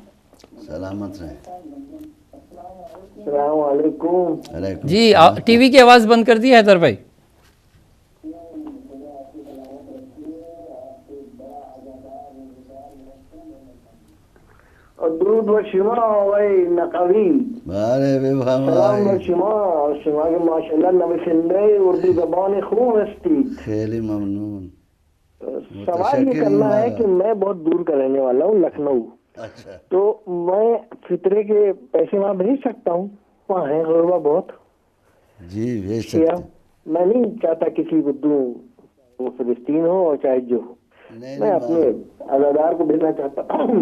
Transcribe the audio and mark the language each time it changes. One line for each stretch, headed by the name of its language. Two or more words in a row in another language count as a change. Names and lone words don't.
Urdu: سلامت رہیں. السلام علیکم. جی ٹی وی کی آواز بند کر دی حیدر بھائی.
Persian: اور درود و شما آقای نقوی. سلام و شما. شما که ماشاءالله نویسنده اردو زبان خوب هستید. خیلی ممنون.
Urdu: سوال یہ کرنا ہے کہ میں بہت دور کا رہنے والا ہوں, لکھنؤ. اچھا. تو میں فطرے کے پیسے وہاں بھیج سکتا ہوں؟ وہاں ہے غربا بہت. جی بھیج سکتے. میں نہیں چاہتا کسی کو دوں, وہ فلسطین ہو اور چاہے جو ہو, میں اپنے عزادار کو بھیجنا چاہتا ہوں.